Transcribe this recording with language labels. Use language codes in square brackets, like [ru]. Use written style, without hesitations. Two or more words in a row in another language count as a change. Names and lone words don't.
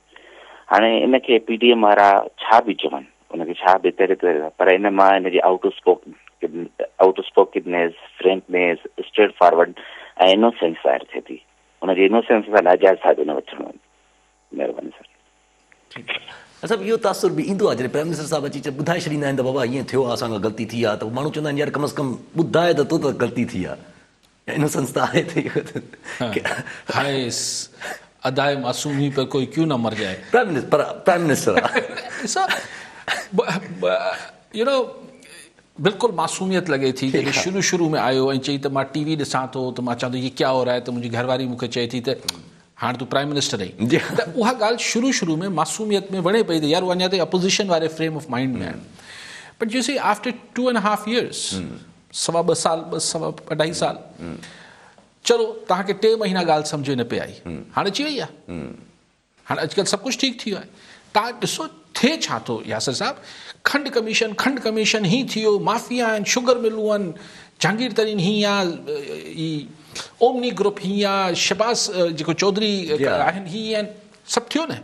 [sd] हाणे इनखे PDM वारा छा बि चवनि, उनखे छा बि तरे पर इन मां इनजी [en] out spokenness, frankness, straight forward [sd] ऐं इनोसेंस ज़ाहिर थिए थी। हुनजी इनोसेंस सां नाजाइज़ फ़ाइदो न वठणो आहे। महिरबानी सर। ठीकु आहे। अच्छा इहो तासुर बि ईंदो आहे जॾहिं [en] prime minister [sd] साहिब अची ॿुधाए छॾींदा आहिनि त बाबा ईअं थियो आहे, असांखां ग़लती थी आहे, त माण्हू चवंदा आहिनि यार [ur] کم سے کم [sd] ॿुधाए त तो त ग़लती थी आहे। इनोसेंस त आहे [ur] اداۓ معصومی پر کوئی کیوں نہ مر جاۓ. [en] Prime Minister you know [sd] बिल्कुलु मासूमियत लॻे थी। जॾहिं शुरू में आयो ऐं चई त मां TV ॾिसां थो त मां चवां थो [ur] یہ کیا ہو رہا ہے, [sd] त मुंहिंजी घरवारी मूंखे चए थी त हाणे तूं [en] prime minister [sd] आहीं। त उहा ॻाल्हि शुरू में मासूमियत में वणे पई त यार अञा ताईं अपोज़िशन वारे [en] frame of mind [sd] में आहिनि। [en] But you see after 2.5 years, [sd] 2.5 साल 2.5 साल, चलो तव्हांखे 3 महीना ॻाल्हि सम्झ न पे आई, हाणे अची वई आहे। हाणे अॼुकल्ह सभु कुझु ठीकु थी वियो आहे। तव्हां ॾिसो थिए छा थो यासिर साहिबु, खंड कमीशन ही थियो, माफ़िया आहिनि, शुगर मिलूं आहिनि, जहांगीर तरीन ही आहे, ओमनी ग्रुप ही आहे, शहबाज जेको चौधरी आहिनि ही आहिनि, सभु थियो न।